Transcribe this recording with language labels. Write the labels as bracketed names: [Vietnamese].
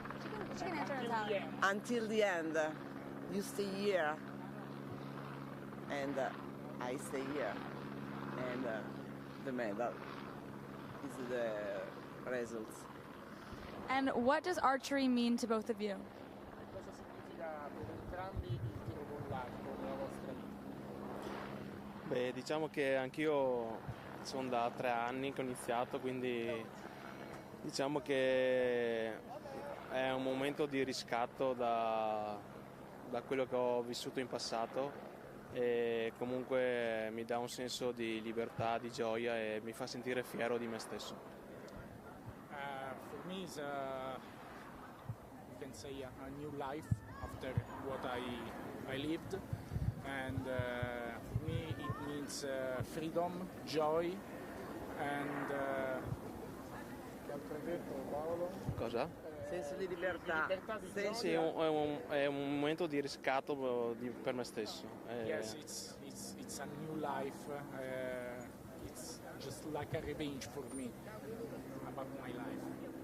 [English] She can answer in Italian. Until the end. You stay here. And I stay here. And the medal is the results. And what does archery mean to both of you? [Italian] Cosa significa per entrambi il tiro con l'arco nella vostra vita? Beh, diciamo che anch'io sono da 3 anni che ho iniziato, quindi diciamo che è un momento di riscatto da quello che ho vissuto in passato e comunque mi dà un senso di libertà, di gioia e mi fa sentire fiero di me stesso. [English] For me, it's you can say a new life after what I lived, and for me it means freedom, joy, and [Italian] che altro hai detto, Paolo? Cosa? Senso di libertà. Sì, è un momento di riscatto per me stesso. [English] Yes, it's a new life. It's just like a revenge for me about my life.